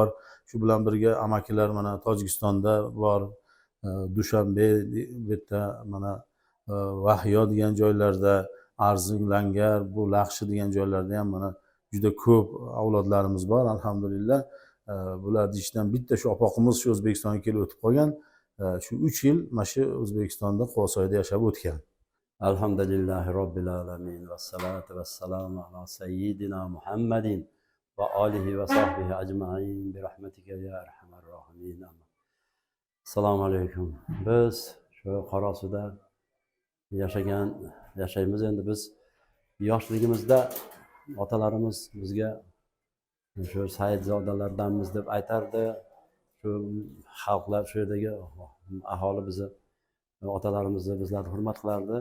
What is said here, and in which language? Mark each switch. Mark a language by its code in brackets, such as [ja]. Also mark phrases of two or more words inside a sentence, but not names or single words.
[uz] Shu bilan birga amakilar mana Tojikistonda bor, Dushanbe bu yerda mana Vahyo degan joylarda, Arzing, Langar, bu Laxshi degan joylarda ham mana juda ko'p avlodlarimiz bor alhamdulillah. Bularning ichidan bitta shu opoqimiz shu O'zbekistonga kelib o'tib qolgan. Shu 3 yil mana shu O'zbekistonda Quvasoyda yashab o'tgan. [ar] الحمد لله رب العالمين والصلاة والسلام على سيدنا محمد وآله وصحبه أجمعين برحمتك يا أرحم الراحمين. [uz] Assalomu alaykum. Biz shu Qorasuda yashaymiz. Endi biz yoshligimizda otalarimiz bizga shu Saidzodalardanmiz deb aytardi. Shu xalqlar, shu yerdagi aholi bizni otalarimizni bizlarni hurmat qilardi.